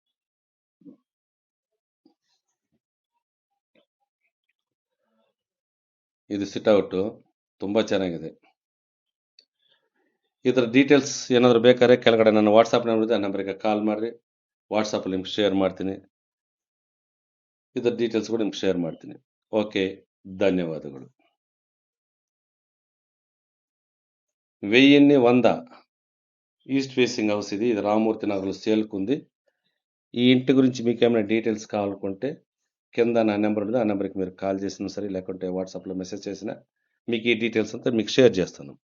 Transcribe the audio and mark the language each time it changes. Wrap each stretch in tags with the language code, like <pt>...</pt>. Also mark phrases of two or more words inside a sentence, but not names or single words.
<kn>ಇದು</kn> <en>sit out</en> <kn>ತುಂಬ ಚೆನ್ನಾಗಿದೆ. ಇದರ ಡೀಟೇಲ್ಸ್ ಏನಾದರೂ ಬೇಕಾದ್ರೆ ಕೆಳಗಡೆ ನನ್ನ ವಾಟ್ಸಪ್ ನಂಬರ್ ಇದೆ, ಆ ನಂಬರಿಗೆ ಕಾಲ್ ಮಾಡಿರಿ. ವಾಟ್ಸಪ್ಪಲ್ಲಿ ನಿಮ್ಗೆ ಶೇರ್ ಮಾಡ್ತೀನಿ. ಇದರ ಡೀಟೇಲ್ಸ್ ಕೂಡ ನಿಮ್ಗೆ ಶೇರ್ ಮಾಡ್ತೀನಿ. ಓಕೆ, ಧನ್ಯವಾದಗಳು.</kn> <te>1001</te> <en>east facing house</en> <te>ఇది. ఇది రామూర్తి నగర్లో సేల్కి ఉంది. ఈ ఇంటి గురించి మీకు ఏమైనా డీటెయిల్స్ కావాలనుకుంటే కింద నా నెంబర్ ఉంది, ఆ నెంబర్కి మీరు కాల్ చేసినా సరే, లేకుంటే వాట్సాప్లో మెసేజ్ చేసినా మీకు ఈ డీటెయిల్స్ అంతా మీకు షేర్ చేస్తాను.</te>